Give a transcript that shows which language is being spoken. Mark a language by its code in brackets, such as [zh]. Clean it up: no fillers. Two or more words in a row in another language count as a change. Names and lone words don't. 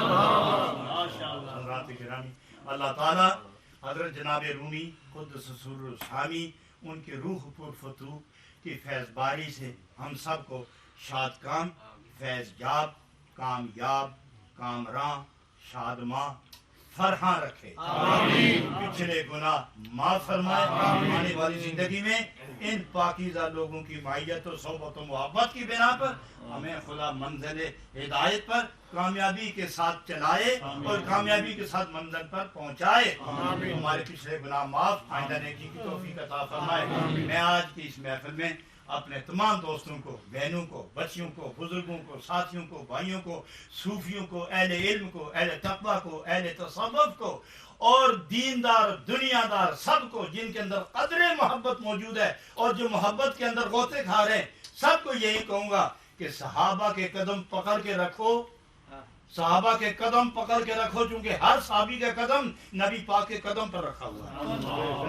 [ur] حضرات گرامی، اللہ تعالیٰ حضرت جناب رومی قدس سر الشامی ان کی روح پر فتوح کی فیض باری سے ہم سب کو شاد کام، فیض یاب، کامیاب، کامراں، شادماں، فرحاں رکھے، پچھلے گناہ معاف فرمائے، آنے والی زندگی میں ان پاکیزہ لوگوں کی معیت و صحبت و محبت کی بنا پر ہمیں خدا منزل ہدایت پر کامیابی کے ساتھ چلائے اور کامیابی کے ساتھ منزل پر پہنچائے، ہمارے پچھلے گناہ معاف، آئندہ نیکی کی توفیق عطا فرمائے۔ میں آج کی اس محفل میں اپنے تمام دوستوں کو، بہنوں کو، بچیوں کو، بزرگوں کو، ساتھیوں کو، بھائیوں کو، صوفیوں کو، اہل علم کو، اہل تقویٰ کو، اہل تصوف کو اور دیندار دنیا دار سب کو جن کے اندر قدر محبت موجود ہے اور جو محبت کے اندر غوطے کھا رہے ہیں، سب کو یہی کہوں گا کہ صحابہ کے قدم پکڑ کے رکھو، صحابہ کے قدم پکڑ کے رکھو، چونکہ ہر صحابی کا قدم نبی پاک کے قدم پر رکھا ہوا ہے۔